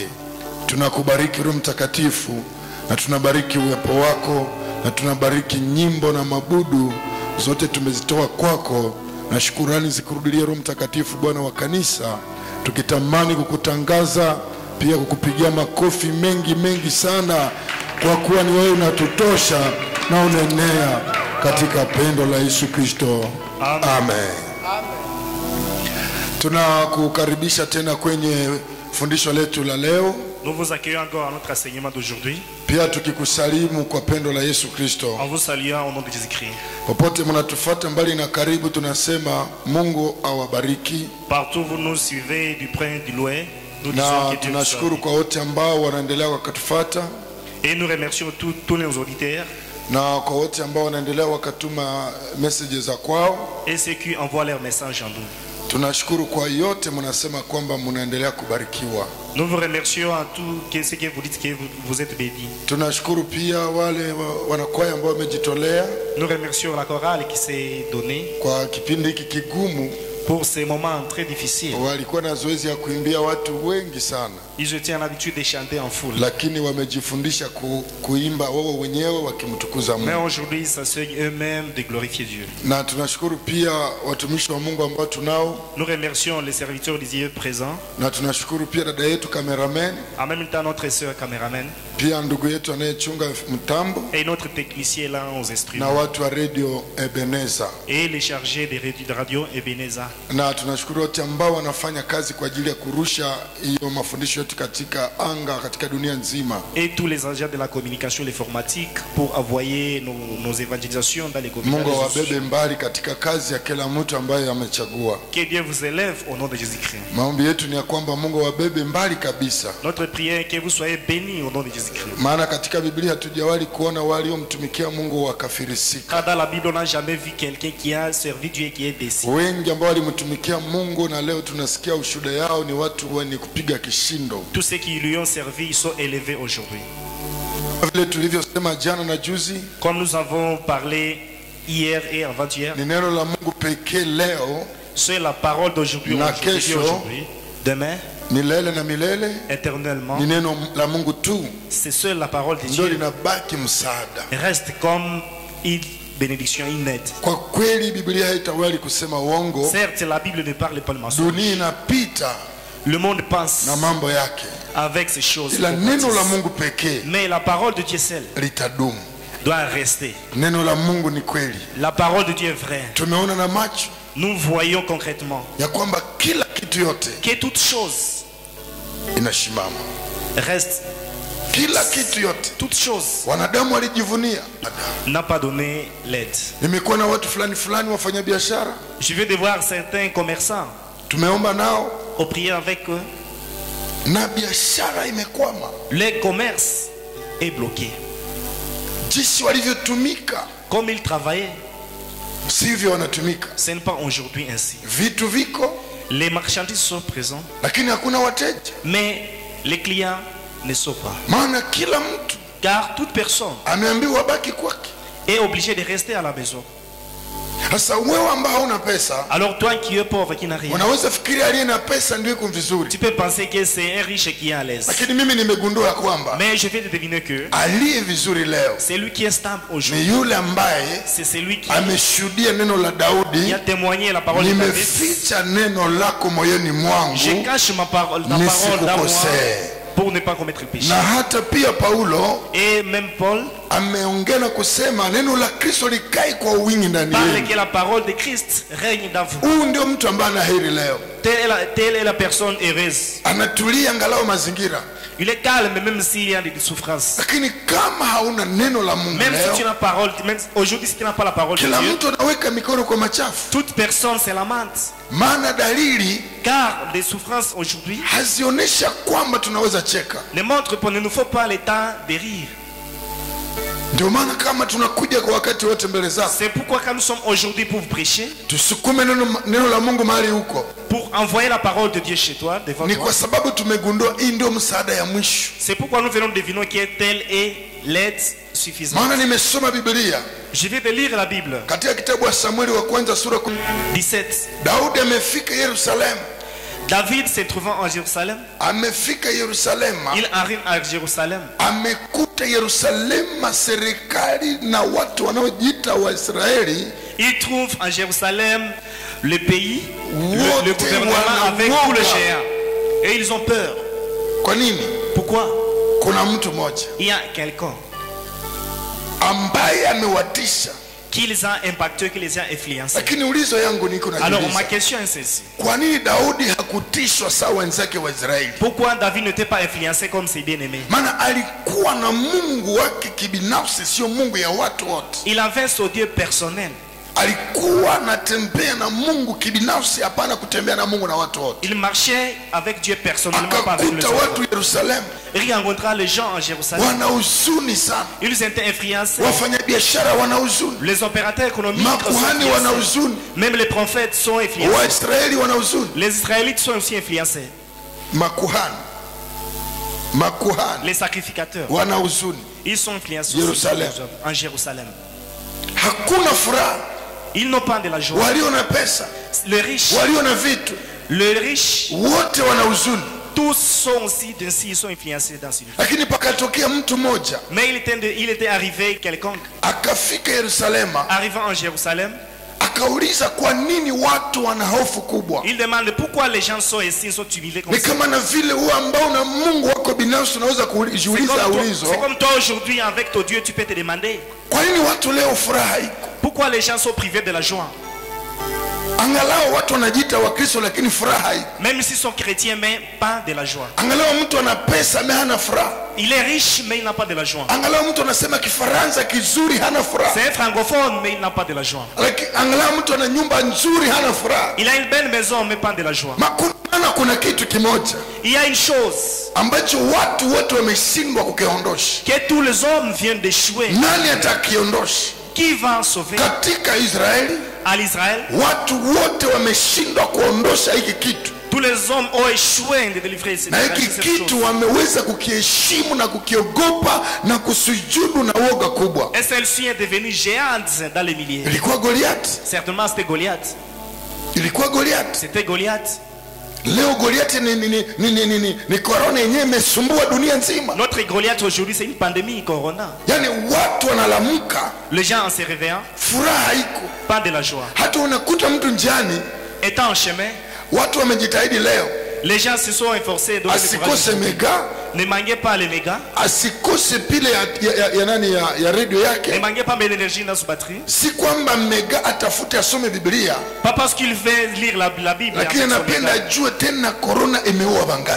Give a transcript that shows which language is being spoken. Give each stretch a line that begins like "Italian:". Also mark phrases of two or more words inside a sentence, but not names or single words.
Swahili: Tunakubariki Roho Mtakatifu, na tunabariki uwepo wako, na tunabariki nyimbo na mabudu zote tumezitoa kwako, na shukurani zikurudilie Roho Mtakatifu Bwana wa kanisa, tukitamani kukutangaza, pia kukupigia makofi mengi mengi sana, kwa kuwa ni wewe unatutosha na unaenea katika pendo la Yesu Kristo. Amen. Tunakukaribisha tena kwenye fundisho letu la leo.
French: Nous vous accueillons encore à notre enseignement d'aujourd'hui.
Swahili: Pia tukikusalimu kwa pendo la Yesu Kristo.
French: En vous saluant au nom de Jésus-Christ.
Swahili: Popote mnatufuata mbali na karibu, tunasema Mungu awabariki.
French: Partout vous nous suivez du près du loin, nous disons que Dieu nous
Swahili: tunashukuru kwa wote ambao wanaendelea wakatufuata.
French: Et nous remercions tous les auditeurs.
Swahili: Na kwa wote ambao wanaendelea wakatuma messages za kwao.
French: Et ceux qui envoient leurs messages en nous.
Swahili: Tunashukuru kwa yote mnasema kwamba mnaendelea kubarikiwa.
French: Nous vous remercions à tous ceux qui vous dites que vous êtes bénis.
Swahili: Tunashukuru pia wale wanakwaya ambao wamejitolea.
French: Nous remercions la chorale qui s'est donnée
Swahili: kwa kipindi hiki kigumu,
French: pour ces moments très difficiles.
Swahili: Walikuwa na zoezi ya kuimbia watu wengi sana.
French: Ils étaient l'habitude de chanter en foule.
Swahili: Lakini wamejifundisha kuimba wao wenyewe wakimtukuza Mungu.
French: Mais aujourd'hui, ça s'enseigne eux-mêmes de glorifier Dieu.
Swahili: Na tunashukuru pia watumishi wa Mungu ambao tunao.
French: Nous remercions les serviteurs de Dieu présents.
Swahili: Na tunashukuru pia dada yetu cameraman.
French: En même temps notre sœur caméraman.
Swahili: Pia ndugu yetu anayechunga mtambo.
French: Et notre technicien là aux instruments.
Swahili: Na watu wa radio Ebeneza.
French: Et les chargés de radio Ebeneza.
Swahili: Na tunashukuru wote ambao wanafanya kazi kwa ajili ya kurusha hiyo mafundisho yetu katika anga, katika dunia nzima.
French: Et tous les agents de la communication, l'informatique, pour envoyer nos évangélisations dans les
Swahili: Mungu
French: communications.
Swahili: awabebe mbali katika kazi ya kila mtu ambaye amechagua.
French: Que Dieu vous élève au nom de Jésus-Christ.
Swahili: Maombi yetu ni ya kwamba Mungu awabebe mbali kabisa.
French: Notre prière est que vous soyez bénis au nom de Jésus-Christ.
Swahili: Maana katika Biblia hatujawahi kuona waliomtumikia Mungu wakafirisika.
French: Car dans la Bible, on n'a jamais vu quelqu'un qui a servi Dieu et qui est déçu.
Swahili: Wengi ambao walimtumikia Mungu na leo tunasikia ushuhuda yao ni watu wenye kupiga kishindo.
French: Tous ceux qui lui ont servi, ils sont élevés aujourd'hui.
Swahili: Vile tulivyosema jana na juzi,
French: Comme nous avons parlé hier et avant-hier,
Swahili: ni neno la Mungu pekee leo,
French: c'est la parole d'aujourd'hui,
Swahili: Na
French: aujourd'hui,
Swahili: kesho,
French: aujourd'hui, demain,
Swahili: milele na milele.
French: éternellement.
Swahili: Ni neno la Mungu tu
French: C'est seule la parole de
Swahili: ndio
French: Dieu
Swahili: linabaki msaada.
French: reste comme une bénédiction, une aide.
Swahili: Kwa kweli Biblia haitawahi kusema uongo.
French: Certes, la Bible ne parle pas le mensonge.
Swahili: Dunia inapita
French: Le monde pense
Swahili: na mambo yake,
French: avec ces choses.
Swahili: ila neno la
French: qu'on
Swahili: Mungu pekee
French: Mais la parole de Dieu seule
Swahili: litadumu.
French: doit rester.
Swahili: Neno la Mungu ni kweli.
French: La parole de Dieu est vraie.
Swahili: Tumeona na macho
French: Nous voyons concrètement
Swahili: ya kwamba kila kitu yote
French: que toute chose
Swahili: inasimama.
French: reste.
Swahili: Kila kitu yote
French: Toute chose
Swahili: wanadamu walijivunia.
French: n'a pas donné l'aide.
Swahili: Nimekuwa na watu fulani fulani wafanya biashara,
French: Je vais devoir certains commerçants
Swahili: tumeomba nao
French: au prier avec eux.
Swahili: na biashara imekwama.
French: Le commerce est bloqué.
Swahili: Jinsi walivyotumika
French: Comme ils travaillaient,
Swahili: sivyo wanatumika.
French: ce n'est pas aujourd'hui ainsi.
Swahili: Vitu viko
French: Les marchandises sont présentes,
Swahili: lakini hakuna wateja,
French: mais les clients ne sont pas.
Swahili: maana kila mtu
French: Car toute personne
Swahili: ameambiwa baki kwake.
French: est obligée de rester à la maison.
Swahili: Sasa wewe ambao hauna pesa,
French: Alors toi qui es pauvre, qui n'a rien,
Swahili: unaweza fikiria aliye na pesa ndio iko vizuri,
French: tu peux penser que c'est un riche qui est à l'aise.
Swahili: lakini mimi nimegundua kwamba
French: Mais je vais te deviner que
Swahili: aliye vizuri leo
French: c'est lui qui est stable
Swahili: ni
French: aujourd'hui.
Swahili: yule ambaye
French: C'est celui qui
Swahili: ameshuhudia neno la Daudi,
French: a témoigné la parole de David.
Swahili: nimeficha neno lako moyoni mwangu
French: Je cache ma parole, ta parole dans moi
Swahili: nisikukosee.
French: pour ne pas commettre le péché.
Swahili: Na hata pia Paulo
French: Et même Paul
Swahili: ameongea na kusema neno la Kristo likae kwa wingi ndani
French: parle
Swahili: yenu.
French: que la parole de Christ règne dans vous.
Swahili: Huyu ndio mtu ambaye ana heri leo,
French: Telle est la personne heureuse.
Swahili: anatulia angalau mazingira.
French: Il est calme même s'il y a des souffrances.
Swahili: Lakini kama hauna neno la Mungu
French: Même si tu
Swahili: leo,
French: n'as parole, même aujourd'hui si tu n'as pas la parole de
Swahili: kila
French: Dieu,
Swahili: mtu anaweka mikono kwa machafu,
French: toute personne se lamente.
Swahili: maana dalili
French: Car des souffrances aujourd'hui
Swahili: hazionyesha kwamba tunaweza cheka.
French: ne montrent qu'il ne nous faut pas le temps de rire.
Swahili: Ndio maana kama tunakuja kwa wakati wote mbele zako,
French: C'est pourquoi quand nous sommes aujourd'hui pour vous prêcher,
Swahili: tusukume neno la Mungu mahali huko.
French: pour envoyer la parole de Dieu chez toi, devant
Swahili: Ni
French: toi.
Swahili: kwa sababu tumegundua hii ndio msaada ya mwisho.
French: C'est pourquoi nous venons de deviner que telle est l'aide suffisante.
Swahili: Maana nimesoma Biblia
French: Je vais te lire la Bible.
Swahili: katika kitabu wa Samueli wa kwanza sura 17. Daudi amefika Yerusalemu,
French: David se trouvant en Jérusalem,
Swahili: amefika Yerusalemu,
French: il arrive à Jérusalem.
Swahili: amekuta Yerusalemu serikali na watu wanaojiita Waisraeli
French: Il trouve en Jérusalem le pays,
Swahili: Wote
French: le gouvernement avec
Swahili: wanaogopa.
French: tout le géant. Et ils ont peur.
Swahili: Kwa nini?
French: Pourquoi?
Swahili: Kuna mtu mmoja
French: Il y a quelqu'un
Swahili: ambaye amewatisha.
French: qui les a impactés, qui les a influencés.
Swahili: Lakini ulizo yangu niko
French: Alors ma
Swahili: najiuliza,
French: question est celle-ci.
Swahili: kwa nini Daudi hakutishwa sawa wenzake wa Israeli?
French: Pourquoi David n'était pas influencé comme ses bien-aimés?
Swahili: Maana alikuwa na Mungu wake kibinafsi, sio Mungu ya watu wote.
French: Il avait son Dieu personnel.
Swahili: Alikuwa anatembea na Mungu kibinafsi, hapana kutembea na Mungu na watu wote.
French: Il marchait avec Dieu personnellement, pas avec les
Swahili: Akakuta
French: autres.
Swahili: watu Yerusalemu
French: Il rencontra les gens en Jérusalem.
Swahili: wana huzuni sana,
French: Ils étaient influencés.
Swahili: wafanyabiashara wana huzuni,
French: Les opérateurs économiques sont
Swahili: makuhani wana
French: influencés.
Swahili: huzuni,
French: Même les prophètes sont influencés.
Swahili: Waisraeli wana huzuni.
French: Les Israélites sont aussi influencés.
Swahili: Makuhani
French: Les sacrificateurs,
Swahili: wana huzuni,
French: ils sont influencés
Swahili: Jérusalem.
French: aussi en Jérusalem.
Swahili: hakuna furaha.
French: Ils n'ont pas de la joie.
Swahili: Walio na pesa,
French: Les riches,
Swahili: walio na vitu,
French: les riches,
Swahili: wote wana huzuni.
French: tous sont aussi ils sont influencés dans ce livre.
Swahili: Lakini pakatokea mtu mmoja
French: Mais il était arrivé quelqu'un,
Swahili: akafika Yerusalema,
French: arrivant en Jérusalem,
Swahili: akauliza kwa nini watu wana hofu kubwa.
French: il demande pourquoi les gens sont ici, sont tubilés comme
Swahili: Ni
French: ça.
Swahili: kama na vile wewe ambao na Mungu wako binafsi unaweza kujiuliza ulizo,
French: C'est comme toi aujourd'hui avec ton Dieu, tu peux te demander
Swahili: kwa nini watu leo furaha iko?
French: pourquoi les gens sont privés de la joie.
Swahili: Angalau watu wanajiita Wakristo lakini furaha haiko.
French: Même s'ils sont chrétiens, mais pas de la joie.
Swahili: Angalau mtu ana pesa mais hana furaha.
French: Il est riche, mais il n'a pas de la joie.
Swahili: Angalau mtu anasema Kifaransa kizuri hana furaha.
French: C'est un francophone, mais il n'a pas de la joie.
Swahili: Angalau mtu ana nyumba nzuri hana furaha.
French: Il a une belle maison, mais pas de la joie.
Swahili: Kuna kitu kimoja
French: Il y a une chose
Swahili: ambacho watu wote wameshindwa kukiondosha.
French: que tous les hommes viennent d'échouer.
Swahili: Nani atakiondosha?
French: Qui va sauver?
Swahili: Katika Israeli,
French: À l'Israël,
Swahili: watu wote wameshindwa kuondosha hiki kitu.
French: tous les hommes ont échoué de délivrer cette
Swahili: Na hiki
French: chose.
Swahili: kitu wameweza kukiheshimu na kukiogopa na kusujudu na woga kubwa.
French: Et celle-ci est devenue géante dans les milliers.
Swahili: Ilikuwa Goliath.
French: Certainement, c'était Goliath.
Swahili: Ilikuwa Goliath.
French: C'était Goliath.
Swahili: Leo Goliath ni corona yenyewe imesumbua dunia nzima.
French: Notre Goliath aujourd'hui, c'est une pandémie, corona.
Swahili: Yaani watu wanalamuka,
French: Les gens en se réveillant,
Swahili: furaha haiko.
French: pas de la joie.
Swahili: Hata unakuta mtu njiani,
French: Étant en chemin,
Swahili: watu wamejitahidi leo
French: les gens se sont efforcés de
Swahili: asikose mega,
French: ne manquez pas les mégas,
Swahili: asikose pile ya radio
French: ne
Swahili: yake.
French: manquez pas l'énergie dans sa batterie.
Swahili: Si kwamba mega atafute asome Biblia,
French: Pas parce qu'il veut lire la Bible,
Swahili: lakini
French: avec son
Swahili: anapenda
French: méga,
Swahili: ajue tena corona imeua bangapi.